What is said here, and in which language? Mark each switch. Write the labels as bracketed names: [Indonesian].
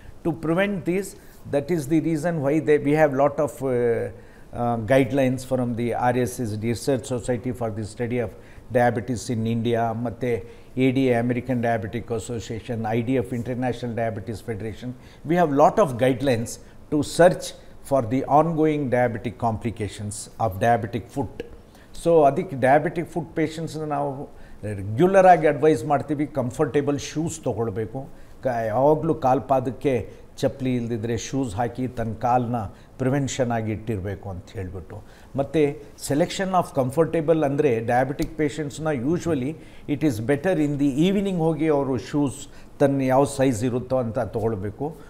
[English] To prevent these, that is the reason why we have lot of guidelines from the RSS, research society for the study of diabetes in India, ಮತ್ತು ADA, American diabetic association, IDF, international diabetes federation. We have lot of guidelines to search for the ongoing diabetic complications of diabetic foot. [Kannada] So ಅದಕ್ಕೆ diabetic foot ಪೇಷಂಟ್ಸ್ನ ನಾವು ರೆಗ್ಯುಲರಾಗಿ advice ಮಾಡ್ತೀವಿ, comfortable shoes ತೊಗೊಳ್ಬೇಕು. ಯಾವಾಗಲೂ ಕಾಲ್ಪಾದಕ್ಕೆ ಚಪ್ಪಲಿ ಇಲ್ದಿದ್ರೆ shoes ಹಾಕಿ ತನ್ನ ಕಾಲನ್ನ ಪ್ರಿವೆನ್ಷನ್ ಆಗಿ ಇಟ್ಟಿರಬೇಕು ಅಂತ ಹೇಳಿಬಿಟ್ಟು. ಮತ್ತು ಸೆಲೆಕ್ಷನ್ ಆಫ್ ಕಂಫರ್ಟೇಬಲ್ ಅಂದರೆ diabetic ಪೇಷಂಟ್ಸ್ನ [English] usually it is better in the evening [Kannada] ಹೋಗಿ ಅವರು ಶೂಸ್ ತನ್ನ ಯಾವ ಸೈಜ್ ಇರುತ್ತೋ ಅಂತ ತೊಗೊಳ್ಬೇಕು.